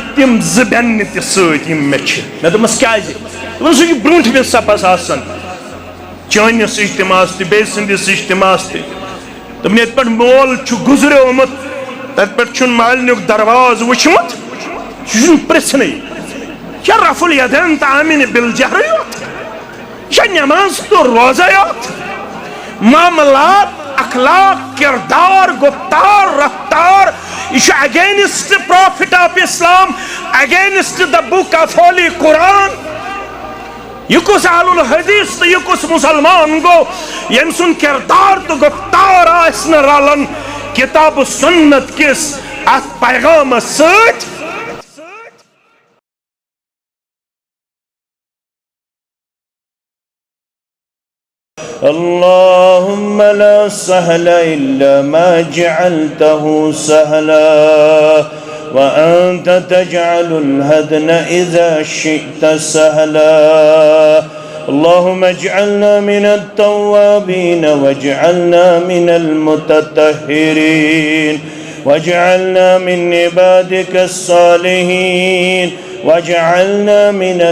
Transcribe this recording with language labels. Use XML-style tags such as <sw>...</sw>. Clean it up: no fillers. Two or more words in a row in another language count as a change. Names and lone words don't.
<ks>تِم 2 بیٚننہِ تہِ سۭتۍ یِم مےٚ چھِ مےٚ دوٚپمس کیٛازِ دوٚپُن سُہ چھُ برونٛٹھمِس صفس آسان چٲنِس اجتماعس تہِ بیٚیہِ سٕنٛدِس اجتماعس تہِ دوٚپُن ییٚتہِ پٮ۪ٹھ مول چھُ گُزریومُت تتہِ پٮ۪ٹھ چھُنہٕ مالنیُک درواز وٕچھمُت سُہ چھُنہٕ پرژھنٕے کیٛاہ رفع الیدین تہٕ آمِنہِ بالجہرٕے یوت یہِ چھا نٮ۪ماز تہٕ روزے یوت معاملات اخلاق کردار گفتار رفتار یہِ چھُ</ks> <en>against Prophet of Islam against the Book of Holy Quran</en> <ks>یہِ کُس اہل الحدیث تہٕ یہِ کُس مسلمان گوٚو ییٚمہِ سُنٛد کردار تہٕ گفتار آسہِ نہٕ رلان کتاب سنت کِس اتھ پیغامس سۭتۍ</ks> <ar>اللهم لا سهل إلا ما جعلته سهلا وأنت تجعل الهدن إذا شئت سهلا اللهم اجعلنا من التوابين واجعلنا من المتطهرين واجعلنا من عبادك الصالحين واجعلنا من</ar>